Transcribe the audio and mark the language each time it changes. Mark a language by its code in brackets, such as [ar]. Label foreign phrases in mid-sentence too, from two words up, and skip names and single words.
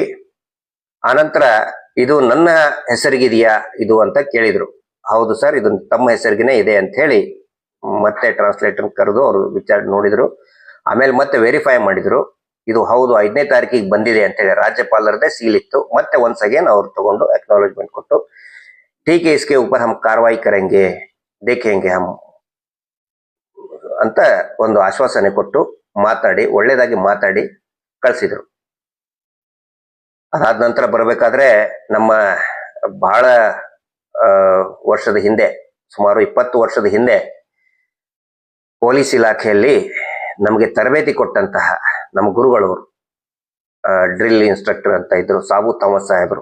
[kn] ಆನಂತರ ಇದು ನನ್ನ ಹೆಸರಿಗಿದೆಯಾ ಇದು ಅಂತ ಕೇಳಿದ್ರು. ಹೌದು ಸರ್, ಇದು ತಮ್ಮ ಹೆಸರಿಗೆನೆ ಇದೆ ಅಂತ ಹೇಳಿ ಮತ್ತೆ ಟ್ರಾನ್ಸ್ಲೇಟರ್ ಕರೆದು ಅವರು ವಿಚಾರ ನೋಡಿದ್ರು. ಆಮೇಲೆ ಮತ್ತೆ ವೆರಿಫೈ ಮಾಡಿದ್ರು. ಇದು ಹೌದು 5ನೇ ತಾರೀಕಿಗೆ ಬಂದಿದೆ ಅಂತ ಹೇಳಿ ರಾಜ್ಯಪಾಲರದೇ ಸೀಲ್ ಇತ್ತು. ಮತ್ತೆ [en] once again [kn] ಅವ್ರು ತಗೊಂಡು ಅಕ್ನಾಲೇಜ್ಮೆಂಟ್ ಕೊಟ್ಟು, [hi] ठीक है इसके ऊपर हम कार्रवाई करेंगे देखेंगे हम [kn] ಅಂತ ಒಂದು ಆಶ್ವಾಸನೆ ಕೊಟ್ಟು ಮಾತಾಡಿ ಒಳ್ಳೇದಾಗಿ ಮಾತಾಡಿ ಕಳಿಸಿದ್ರು. ಅದಾದ ನಂತರ ಬರಬೇಕಾದ್ರೆ ನಮ್ಮ ಬಹಳ ವರ್ಷದ ಹಿಂದೆ, ಸುಮಾರು 20 ವರ್ಷದ ಹಿಂದೆ ಪೊಲೀಸ್ ಇಲಾಖೆಯಲ್ಲಿ ನಮಗೆ ತರಬೇತಿ ಕೊಟ್ಟಂತಹ ನಮ್ಮ ಗುರುಗಳವರು, [en] drill instructor [kn] ಅಂತ ಇದ್ರು, ಸಾಬು ಥಾಮಸ್ ಸಾಹೇಬರು.